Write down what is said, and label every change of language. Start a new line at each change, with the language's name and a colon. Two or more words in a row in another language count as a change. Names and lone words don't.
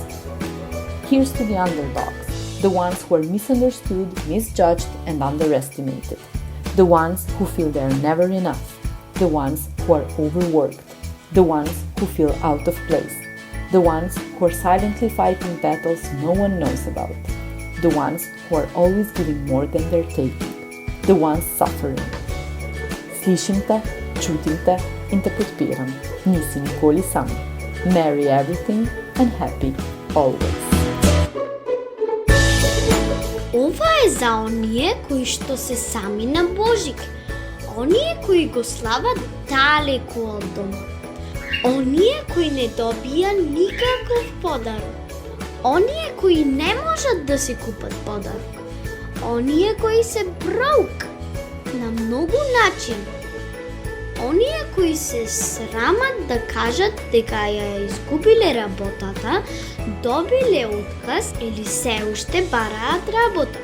English: Here's to the underdogs, the ones who are misunderstood, misjudged, and underestimated, the ones who feel they are never enough, the ones who are overworked, the ones who feel out of place, the ones who are silently fighting battles no one knows about, the ones who are always giving more than they're taking, the ones suffering.
Slovenian: Slišim te, čutim te in te podpiram. Nisi nikoli sam.
English: Merry everything and happy always.
Macedonian: Ова е за оние кои што се сами на Божик, оние кои го слават далеку од дома, оние кои не добија никаков подарок, оние кои не можат да си купат подарок, оние кои се броук на многу начини, оние кои се срамат да кажат дека ја изгубиле работата, добиле отказ или се уште бараат работа.